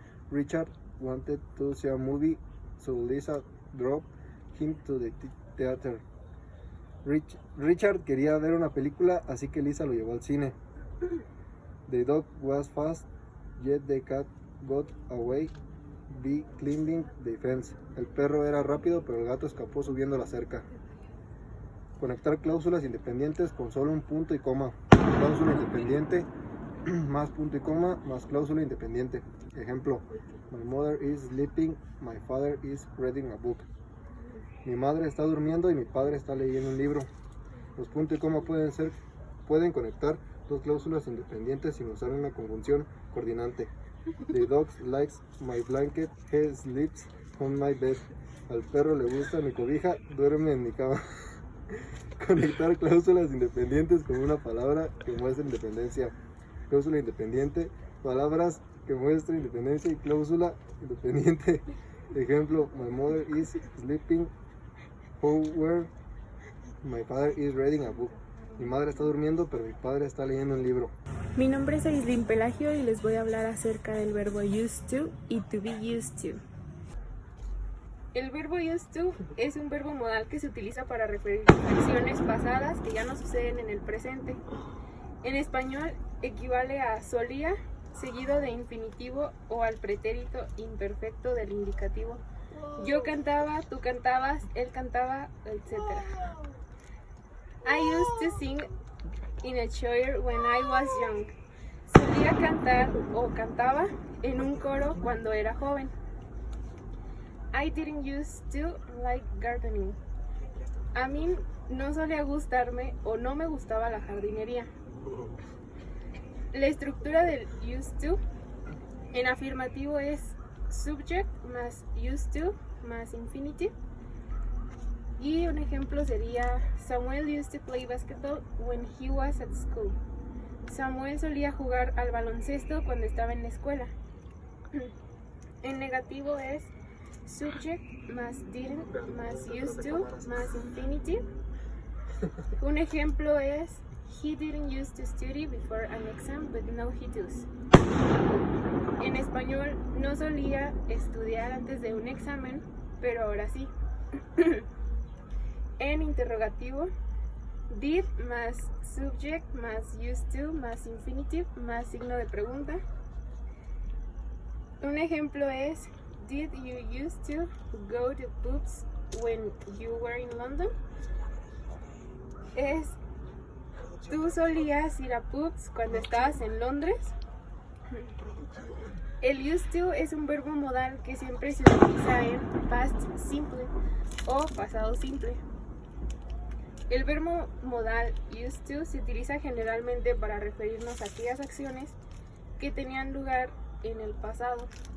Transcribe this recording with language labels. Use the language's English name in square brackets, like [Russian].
[English] Richard wanted to see a movie, so Lisa drove him to the theater. [Spanish] Richard quería ver una película, así que Lisa lo llevó al cine. [English] The dog was fast, yet the cat got away by climbing the fence. [Spanish] El perro era rápido, pero el gato escapó subiendo la cerca. Conectar cláusulas independientes con solo un punto y coma. Cláusula independiente más punto y coma más cláusula independiente. [English] Ejemplo: My mother is sleeping, my father is reading a book. [Spanish] Mi madre está durmiendo y mi padre está leyendo un libro. Los puntos y coma pueden conectar 2 cláusulas independientes sin usar una conjunción coordinante. [English] The dog likes my blanket, he sleeps on my bed. [Spanish] Al perro le gusta mi cobija, duerme en mi cama. Conectar cláusulas independientes con una palabra que muestra independencia. Cláusula independiente, palabras que muestran independencia y cláusula independiente. [English] Ejemplo: My mother is sleeping, however, my father is reading a book. [Spanish] Mi madre está durmiendo, pero mi padre está leyendo un libro. Mi nombre es Aislinn Pelagio y les voy a hablar acerca del verbo used to y to be used to. El verbo used to es un verbo modal que se utiliza para referir a acciones pasadas que ya no suceden en el presente. En español equivale a solía, seguido de infinitivo o al pretérito imperfecto del indicativo. Yo cantaba, tú cantabas, él cantaba, etc. [English] I used to sing in a choir when I was young. [Spanish] Solía cantar o cantaba en un coro cuando era joven. [English] I didn't used to like gardening. [Spanish] A mí no solía gustarme o no me gustaba la jardinería. La estructura del used to en afirmativo es subject más used to más infinitive. Y un ejemplo sería: [English] Samuel used to play basketball when he was at school. [Spanish] Samuel solía jugar al baloncesto cuando estaba en la escuela. En negativo es subject más didn't más used to más infinitive. Un ejemplo es: [English] He didn't used to study before an exam, but now he does. [Spanish] En español, no solía estudiar antes de un examen, pero ahora sí. En interrogativo, did más subject más used to más infinitive más signo de pregunta. [English] Un ejemplo es: Did you used to go to pubs when you were in London? [Spanish] Es: ¿tú solías ir a pubs cuando estabas en Londres? El used to es un verbo modal que siempre se utiliza en past simple o pasado simple. El verbo modal used to se utiliza generalmente para referirnos a aquellas acciones que tenían lugar en el pasado.